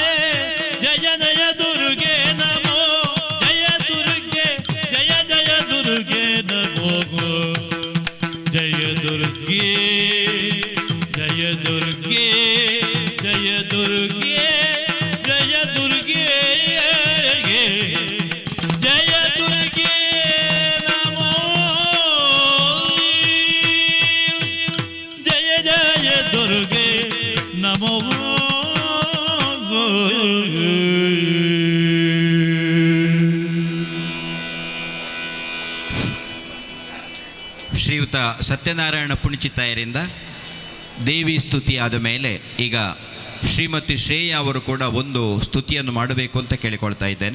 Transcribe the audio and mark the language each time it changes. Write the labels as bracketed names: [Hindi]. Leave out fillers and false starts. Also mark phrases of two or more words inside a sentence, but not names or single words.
[Sanskrit] जय जय दुर्गे नमो जय दुर्गे जय जय दुर्गे नमो जय दुर्गे जय दुर्गे जय दुर्गे जय दुर्गे जय दुर्गे नमो जय जय दुर्गे नमो [Kannada] ಶ್ರೀಯುತ ಸತ್ಯನಾರಾಯಣ ಪುಣಿಚಿತಾಯರಿಂದ ದೇವಿ ಸ್ತುತಿ ಆದ ಮೇಲೆ ಈಗ ಶ್ರೀಮತಿ ಶ್ರೇಯಾ ಅವರು ಕೂಡ ಒಂದು ಸ್ತುತಿಯನ್ನು ಮಾಡಬೇಕು ಅಂತ ಕೇಳಿಕೊಳ್ತಾ ಇದ್ದೇನೆ.